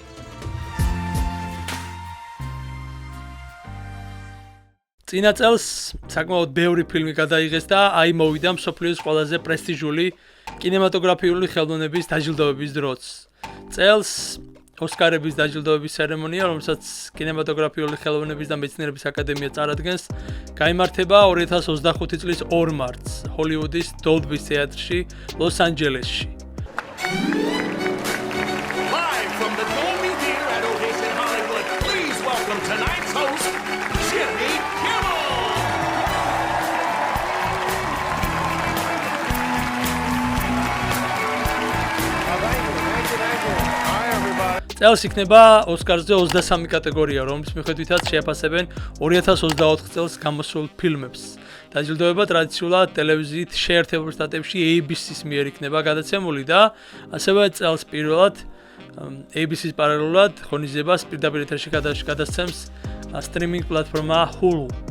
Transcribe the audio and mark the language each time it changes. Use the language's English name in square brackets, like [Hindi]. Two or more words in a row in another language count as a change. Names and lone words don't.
[Georgian] წინა წელს საკმაოდ ბევრი ფილმი გადაიღეს და აი მოვიდა მსოფლიოს ყველაზე პრესტიჟული კინემატოგრაფიული ხელოვნების დაჯილდოების დროც. წელს ოსკარების დაჯილდოების ცერემონია, რომელსაც კინემატოგრაფიული ხელოვნების და მეცნიერების აკადემია წარადგენს, გაიმართება 2025 წლის 2 მარტს ჰოლივუდის დოლბის თეატრში, ლოს-ანჯელესში. [English] Live from the Dolby Theater at Ocean Hollywood, please welcome tonight's host, Jimmy Kimmel. Hi everybody. [Georgian] წელს იქნება ოსკარზე 23 კატეგორია, რომლის მიხედვითაც შეაფასებენ 2024 წელს გამოსულ ფილმებს. დაჯილდოება ტრადიციულად ტელევიზიით შეერთებულ შტატებში ABC-ს მიერ იქნება გადაცემული და ასევე წელს პირველად ABC-ს პარალელურად ღონისძიებას პირდაპირ ეთერში გადასცემს სტრიმინგ პლატფორმა Hulu.